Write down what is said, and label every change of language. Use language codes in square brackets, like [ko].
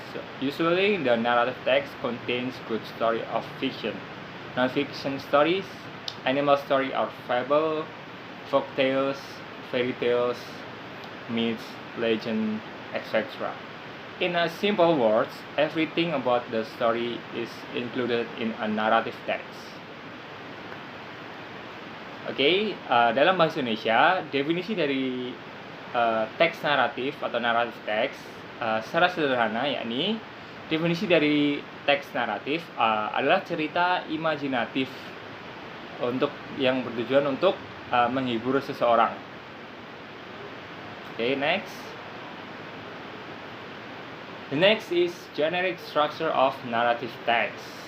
[en] So usually the narrative text contains good story of fiction, non-fiction stories, animal story or fable, folk tales, fairy tales, myths, legend, etc. In a simple words, everything about the story is included in a narrative text. [id] Oke, dalam bahasa Indonesia, definisi dari teks naratif atau narrative text secara sederhana, yakni definisi dari teks naratif adalah cerita imajinatif untuk yang bertujuan untuk menghibur seseorang. [en] Okay, next. The next is generic structure of narrative text.